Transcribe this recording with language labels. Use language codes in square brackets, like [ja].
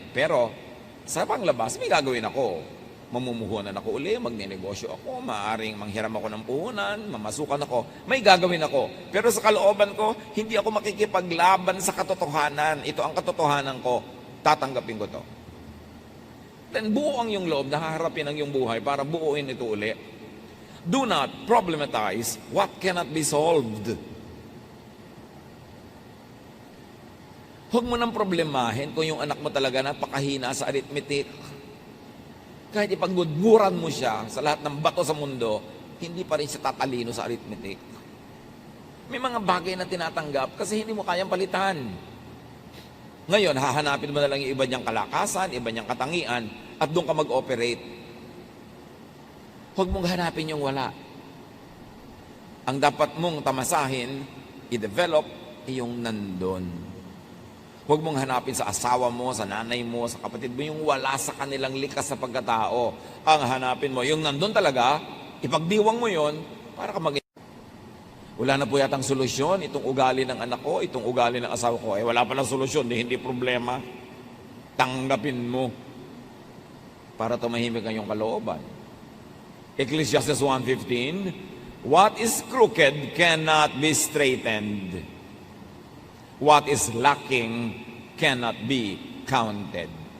[tl] Pero sa panglabas, may gagawin ako. Mamumuhunan ako uli, magnenegosyo ako, maaaring manghiram ako ng puhunan, mamasukan ako, may gagawin ako. Pero sa kalooban ko, hindi ako makikipaglaban sa katotohanan. Ito ang katotohanan ko, tatanggapin ko to. Then buo ang iyong loob, nahaharapin ang iyong buhay para buuin ito uli. [en] Do not problematize what cannot be solved. [tl] Huwag mo nang problemahin kung yung anak mo talaga napakahina sa arithmetic. Kahit ipagmudmuran mo siya sa lahat ng bato sa mundo, hindi pa rin siya tatalino sa arithmetic. May mga bagay na tinatanggap kasi hindi mo kayang palitan. Ngayon, hahanapin mo na lang yung iba niyang kalakasan, iba niyang katangian, at doon ka mag-operate. Huwag mong hanapin yung wala. Ang dapat mong tamasahin, i-develop, yung nandun. Huwag mong hanapin sa asawa mo, sa nanay mo, sa kapatid mo, yung wala sa kanilang likas sa pagkatao. Ang hanapin mo, yung nandun talaga, ipagdiwang mo yon para ka mag- Wala na po yatang solusyon, itong ugali ng anak ko, itong ugali ng asawa ko. Wala palang solusyon, hindi problema. Tanggapin mo para tumahimik ang iyong kalooban. [en] Ecclesiastes 1:15, what is crooked cannot be straightened. What is lacking cannot be counted.